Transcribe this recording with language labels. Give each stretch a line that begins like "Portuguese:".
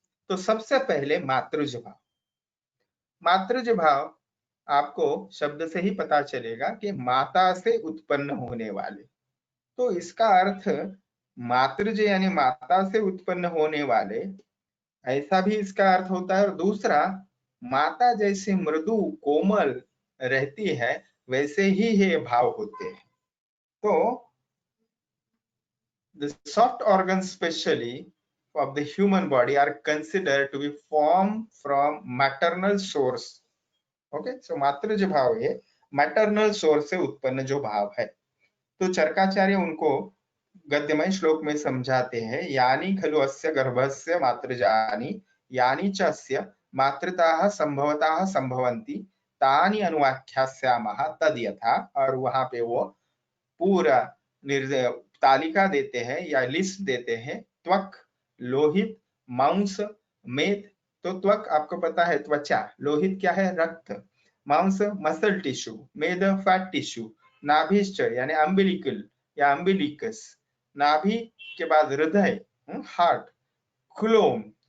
Hindi: तो सबसे पहले मातृज भाव। मातृज भाव आपको शब्द से ही पता चलेगा कि माता से उत्पन्न होने वाले। तो इसका अर्थ मातृज यानी माता से उत्पन्न होने वाले, ऐसा भी इसका अर्थ होता है। और दूसरा, माता जैसे मृदु कोमल रहती है वैसे ही ये भाव होते हैं।
English: तो the soft organs specially of the human body are considered to be formed from maternal source.
Hindi: Okay, सो मातृज भाव ये मैटरनल सोर्स से उत्पन्न जो भाव है। तो चरकाचार्य उनको गद्यमय श्लोक में समझाते हैं, यानी
Sanskrit: खलु अस्य गर्भस्य मातृजानि यानी च अस्य मातृताः संभवताः संभवन्ति तानि अनुवाख्यास्यामः तद यथा।
Hindi: और वहां पे वो पूरा तालिका देते हैं या लिस्ट देते हैं। त्वक लोहित, मांस, मेद। तो त्वक आपको पता है त्वचा, लोहित क्या है? रक्त, मांस मसल टिश्यू, मेद फैट टिश्यू, नाभिश्च यानी अम्बिलिकल या अम्बिलिकस, नाभि के बाद हृदय हार्ट, क्लोम।